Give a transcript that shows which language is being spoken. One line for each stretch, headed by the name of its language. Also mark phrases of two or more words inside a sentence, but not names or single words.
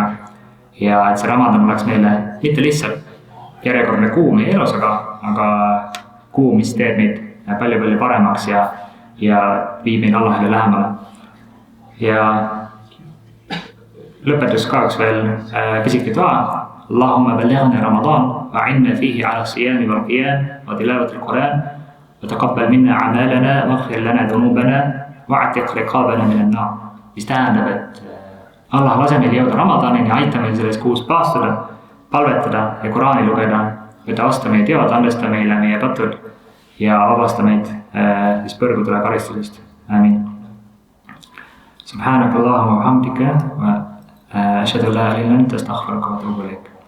Estonian: Ja et see Ramadan oleks meile mitte lihtsalt järjekordne kuu meie elus, aga kuu, mis teeb meid palju paremaks ja viib meid Allahile lähemale. Ja lõpetus ka üks veel pisikli dua.
Arabic: اللهم بلغنا رمضان وأعنا فيه على الصيام والقيام وتلاوة القرآن وتقبل منا أعمالنا واغفر لنا ذنوبنا وأعتق رقابنا من النار.
Estonian: Mis tähendab, et Allah lase meil jõuda Ramadanini, aita meil selles kuus paastuda, palvetada ja Qurani lugeda, võta vastu meie teod, andesta meile meie patud ja vabasta meid põrgutule karistusest. Amin.
Arabic: سبحانك اللهم وبحمدك وأشهد أن لا إله إلا أنت أستغفرك وأتوب إليك.